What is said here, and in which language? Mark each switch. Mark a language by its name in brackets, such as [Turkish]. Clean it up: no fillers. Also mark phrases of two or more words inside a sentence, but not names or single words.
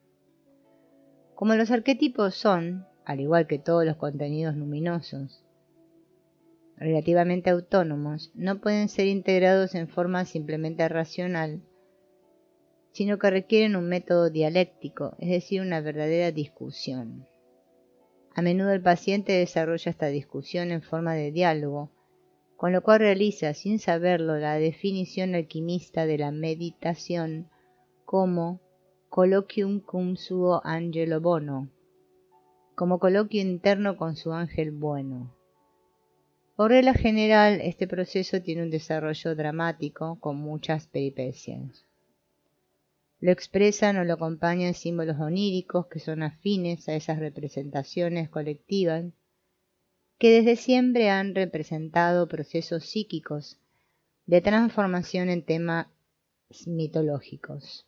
[Spanish] Como los arquetipos son, al igual que todos los contenidos luminosos, relativamente autónomos, no pueden ser integrados en forma simplemente racional, sino que requieren un método dialéctico, es decir, una verdadera discusión. A menudo el paciente desarrolla esta discusión en forma de diálogo, con lo cual realiza, sin saberlo, la definición alquimista de la meditación como [Latin] colloquium cum suo angelo bono, [Spanish] como coloquio interno con su ángel bueno. Por regla general, este proceso tiene un desarrollo dramático con muchas peripecias. Lo expresan o lo acompañan símbolos oníricos que son afines a esas representaciones colectivas que desde siempre han representado procesos psíquicos de transformación en temas mitológicos.